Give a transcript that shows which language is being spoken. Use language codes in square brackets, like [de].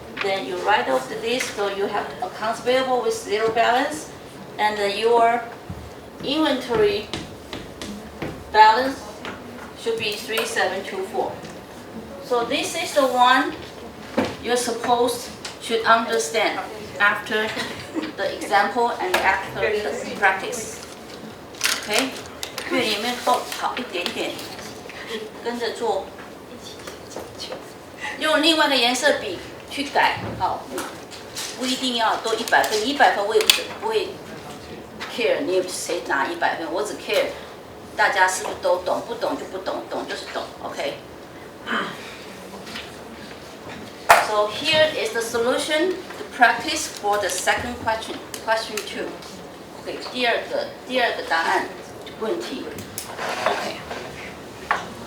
[en] Then you write off the list, so you have accounts payable with zero balance, and your inventory balance should be $3,724. So this is the one you're supposed should understand after the example and after the practice. [zh] Okay， 越里面都好一点点，跟着做，用另外一个颜色笔去改，好，不一定要都100分，100分我也不会 care 你谁拿100分，我只 care 大家是不是都懂，不懂就不懂，懂就是懂 ，OK。 [en] So here is the solution, the practice for the second question, question 2. [zh] OK， 第二个答案问题 ，OK。